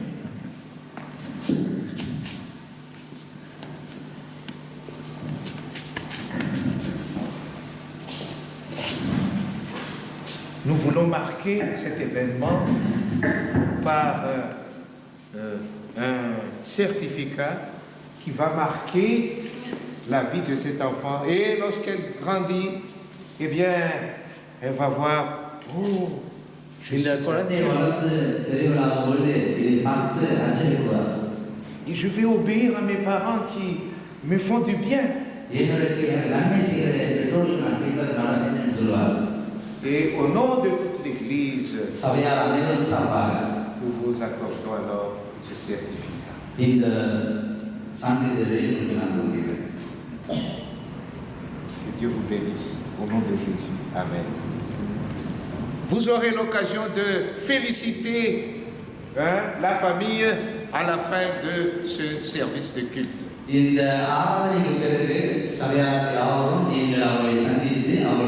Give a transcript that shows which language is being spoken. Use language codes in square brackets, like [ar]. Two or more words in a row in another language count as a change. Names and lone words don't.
[fr] Nous voulons marquer cet événement par un certificat qui va marquer la vie de cet enfant. Et lorsqu'elle grandit, eh bien, elle va voir, oh, [ta] இந்த குழந்தை வளர்ந்து பெரியவளாகும் பொழுது இதை பார்த்து அச்சரிப்பார். [fr] et je vais obéir à mes parents qui me font du bien. [ta] என்னுடைய எனக்கு நன்மை செய்கிற என் பெற்றோர்களுக்கு நான் பின்பற்ற நடந்தேன்னு சொல்லுவார். [fr] Et au nom de toute l'Église, [ta] சபையார் அனைவரும் சார்பாக [fr] nous vous accordons alors ce certificat. [ta] இந்த சான்றிதழை உங்களுக்கு நான் கொடுக்கிறேன். [fr] Que Dieu vous bénisse. Au nom de Jésus. Amen. Vous aurez l'occasion de féliciter la famille à la fin de ce service de culte. [ta] இந்த ஆராதனைக்கு பிறகு சபையார் யாவரும் நீங்கள் அவர்களை சந்தித்து